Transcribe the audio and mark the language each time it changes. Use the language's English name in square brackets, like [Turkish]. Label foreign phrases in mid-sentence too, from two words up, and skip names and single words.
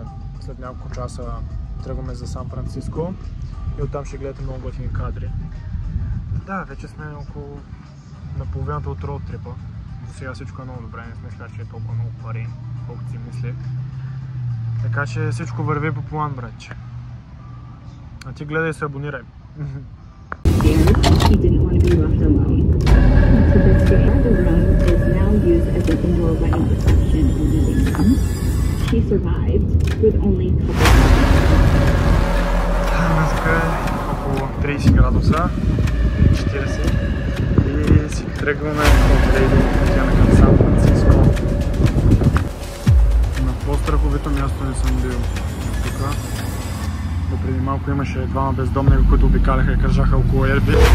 [Bulgarian] След няколко часа тръгваме за Сан Франциско и оттам ще гледате много готини кадри. Да, вече сме около на половината от [English] road trip. [Bulgarian] до сега всичко е много добре, не смисля, че е толкова много пари, колкото си мислех. Така че всичко върви по план, братче. А ти гледай и се абонирай. [English] She didn't want to be left alone. So the Chicago room is now used as an indoor wedding reception and living room. She survived with only a couple [Bulgarian] Днеска е около 30 градуса, 40 и си тръгваме от Рейдинг, отиваме към Сан Франциско. На по-страховито място не съм бил тук. Допреди малко имаше двама бездомни, които обикаляха и кържаха около Ерби.